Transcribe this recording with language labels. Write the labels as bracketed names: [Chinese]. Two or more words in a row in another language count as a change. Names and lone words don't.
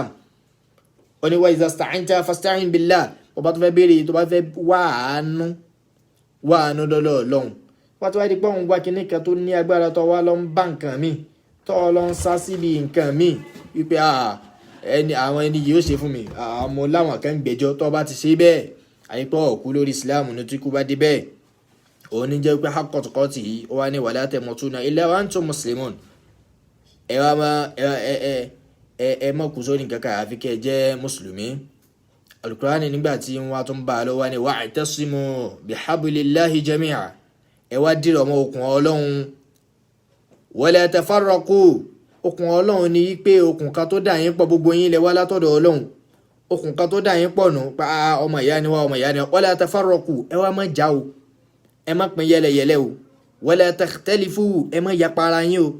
[Yoruba] ó ní [Arabic] وإذا استعنت فاستعن بالله, [Yoruba] bó bá tó fẹ́ béèrè, tó bá fẹ́ wá àánú lọ́dọ̀ Ọlọ́run, wọ́n ti wá di pé òun wá kíní kan tó ní agbára, tó wá lọ ń bá nǹkan míì, tó lọ ń sá síbi nǹkan míì wípé àwọn ẹni yìí ó ṣe fún mi, àmọ́ láwọn kan gbẹ́jọ́, tó bá ti ṣe bẹ́ẹ̀ àyípọ̀ ọ̀kú lórí Islam ní tí kú bá dé bẹ́ẹ̀. òun ní jẹ́ pé [Arabic] حق تقاته, [Yoruba] ó wá ní [Arabic] ولا تموتن إلا وأنتم مسلمون, [Yoruba] ẹ má kú sórí nǹkan kan àfi kẹ́ ẹ jẹ́ mùsùlùmí. Al-Qur'ani nígbà tí wọ́n tún bá a lọ wá ní [Arabic] واعتصموا بحبل الله جميعا, [Yoruba] ẹ wá dìrọ̀ mọ́ okùn Ọlọ́run, [Arabic] ولا تفرقوا, [Yoruba] okùn Ọlọ́run ni wípé okùn kan tó dà yín pọ̀, gbogbo yín lẹ wá látọ̀dọ̀ Ọlọ́run, okùn kan tó dà yín pọ̀ nù pa ọmọ ìyá ni wá, [Arabic] ولا تفرقوا, [Yoruba] ẹ wá má jà o, ẹ má pín yẹlẹyẹlẹ o, [Arabic] ولا تختلفوا, [Yoruba] ẹ má yapa ara yín o.